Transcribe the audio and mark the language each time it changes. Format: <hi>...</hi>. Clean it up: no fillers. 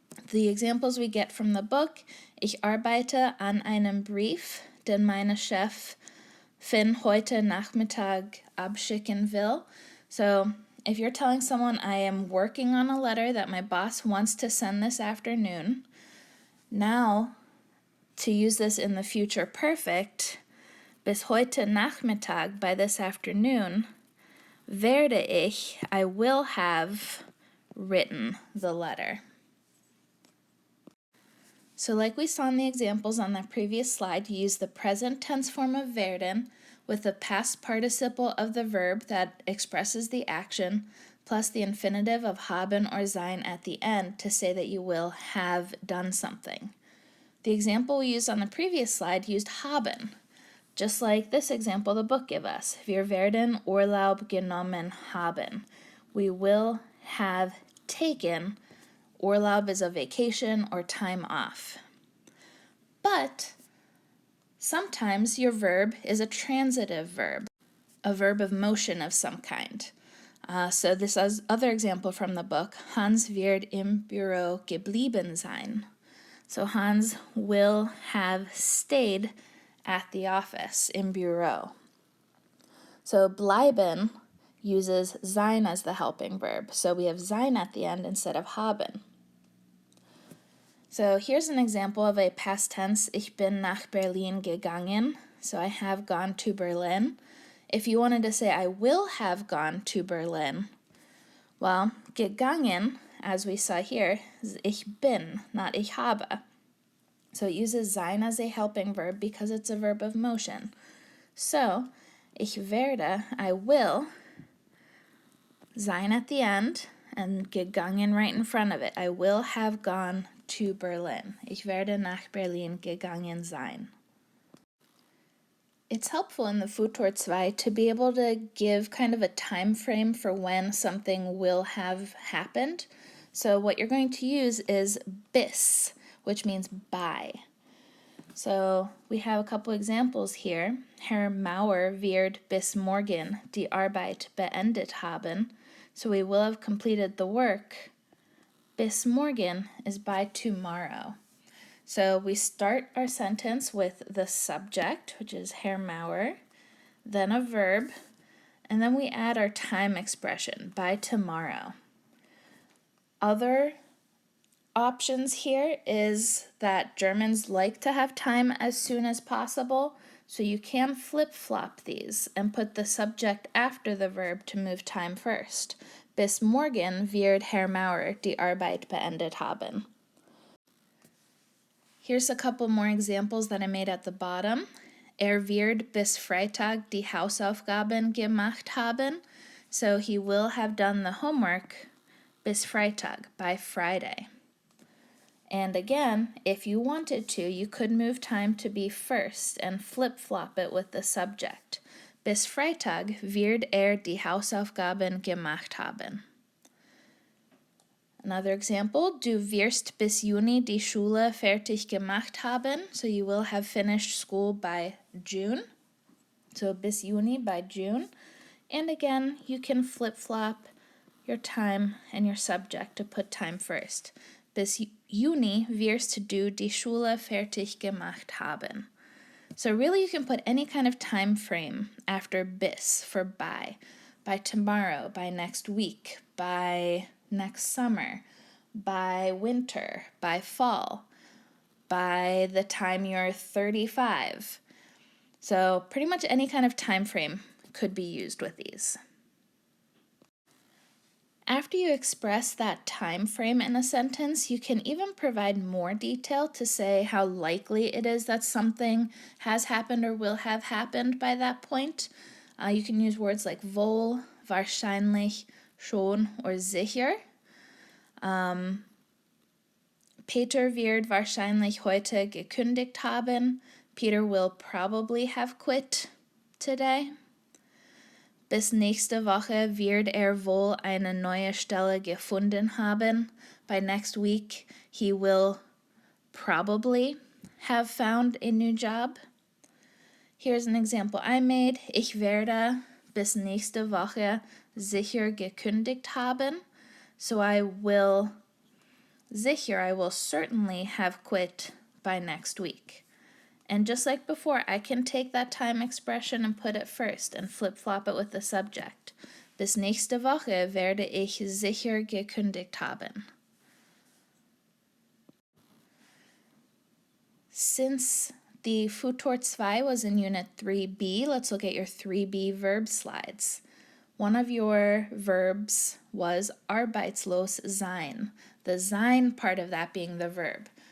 <en>The examples we get from the book,</en> <de>ich arbeite an einem Brief, den meine Chefin heute Nachmittag abschicken will.</de> <en>So if you're telling someone I am working on a letter that my boss wants to send this afternoon, now to use this in the future perfect,</en> <de>bis heute Nachmittag,</de> <en>by this afternoon,</en> <de>werde ich,</de> <en>I will have written the letter. So like we saw in the examples on the previous slide, you use the present tense form of werden with the past participle of the verb that expresses the action, plus the infinitive of haben or sein at the end to say that you will have done something. The example we used on the previous slide used haben, just like this example the book gave us.</en> <de>Wir werden Urlaub genommen haben.</de> <en>We will have taken. Urlaub is a vacation or time off. But sometimes your verb is a transitive verb, a verb of motion of some kind. So this is other example from the book,</en> <de>Hans wird im Büro geblieben sein.</de> <en>So Hans will have stayed at the office,</en> <de>im Büro.</de> <en>So bleiben uses sein as the helping verb. So we have sein at the end instead of haben. So here's an example of a past tense,</en> <de>ich bin nach Berlin gegangen.</de> <en>So I have gone to Berlin. If you wanted to say I will have gone to Berlin, well, gegangen, as we saw here, is</en> <de>ich bin,</de> <en>not</en> <de>ich habe.</de> <en>So it uses sein as a helping verb because it's a verb of motion. So,</en> <de>ich werde,</de> <en>I will, sein at the end, and gegangen right in front of it. I will have gone to Berlin.</en> <de>Ich werde nach Berlin gegangen sein.</de> <en>It's helpful in the Futur II to be able to give kind of a time frame for when something will have happened. So what you're going to use is bis, which means by. So we have a couple examples here.</en> <de>Herr Mauer wird bis morgen die Arbeit beendet haben.</de> <en>So we will have completed the work.</en> <de>Bis morgen</de> <en>is by tomorrow. So we start our sentence with the subject, which is Herr Mauer, then a verb, and then we add our time expression, by tomorrow. Other options here is that Germans like to have time as soon as possible, so you can flip-flop these and put the subject after the verb to move time first.</en> <de>Bis morgen wird Herr Mauer die Arbeit beendet haben.</de> <en>Here's a couple more examples that I made at the bottom.</en> <de>Wird bis Freitag die Hausaufgaben gemacht haben.</de> <en>So he will have done the homework</en> <de>bis Freitag,</de> <en>by Friday. And again, if you wanted to, you could move time to be first and flip-flop it with the subject.</en> <de>Bis Freitag wird die Hausaufgaben gemacht haben.</de> <en>Another example,</en> <de>du wirst bis Juni die Schule fertig gemacht haben.</de> <en>So you will have finished school by June. So</en> <de>bis Juni,</de> <en>by June. And again, you can flip-flop your time and your subject to put time first.</en> <de>Bis Juni wirst du die Schule fertig gemacht haben.</de> <en>So really you can put any kind of time frame after bis for by tomorrow, by next week, by next summer, by winter, by fall, by the time you're 35. So pretty much any kind of time frame could be used with these. After you express that time frame in a sentence, you can even provide more detail to say how likely it is that something has happened or will have happened by that point. You can use words like wohl, wahrscheinlich, schon, or sicher.</en> <de>Peter wird wahrscheinlich heute gekündigt haben.</de> <en>Peter will probably have quit today.</en> <de>Bis nächste Woche wird wohl eine neue Stelle gefunden haben.</de> <en>By next week, he will probably have found a new job. Here's an example I made.</en> <de>Ich werde bis nächste Woche sicher gekündigt haben.</de> <en>So I will certainly have quit by next week. And just like before, I can take that time expression and put it first and flip-flop it with the subject.</en> <de>Bis nächste Woche werde ich sicher gekündigt haben.</de> <en>Since the Futur II was in Unit 3b, let's look at your 3b verb slides. One of your verbs was arbeitslos sein, the sein part of that being the verb.</en>